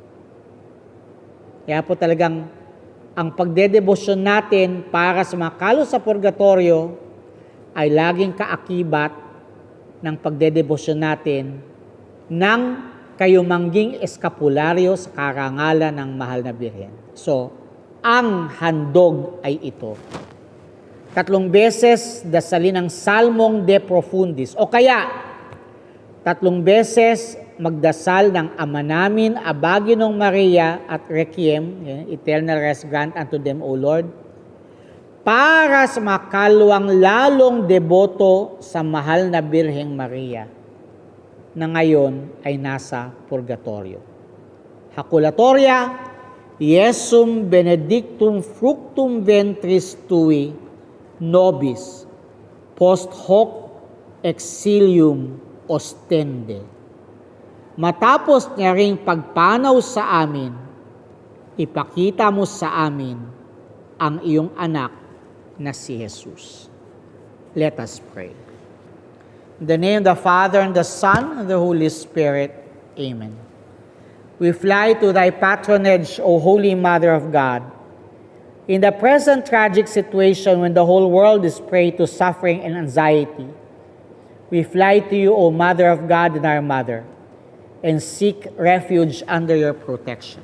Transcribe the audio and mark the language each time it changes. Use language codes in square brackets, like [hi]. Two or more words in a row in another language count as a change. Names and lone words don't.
[tl] Kaya po talagang ang pagdedebosyon natin para sa mga kaluluwa sa purgatorio ay laging kaakibat ng pagdedebosyon natin ng kayumangging eskapularyo sa karangalan ng mahal na birhen. So, ang handog ay ito. 3 beses dasalin ang Salmong De Profundis. O kaya, 3 beses magdasal ng Ama namin, Abaginong Maria at Requiem, [en] eternal rest grant unto them, O Lord, [tl] para sa mga kaluluwang lalong deboto sa mahal na Birheng Maria, na ngayon ay nasa purgatorio. [la] Hakulatoria, Iesum benedictum fructum ventris tui, nobis, post hoc exilium ostende. [tl] Matapos niya ring pagpanaw sa amin, ipakita mo sa amin ang iyong anak na si Jesus. [en] Let us pray. In the name of the Father, and the Son, and the Holy Spirit. Amen. We fly to thy patronage, O Holy Mother of God. In the present tragic situation when the whole world is prey to suffering and anxiety, we fly to you, O Mother of God and our Mother, and seek refuge under your protection.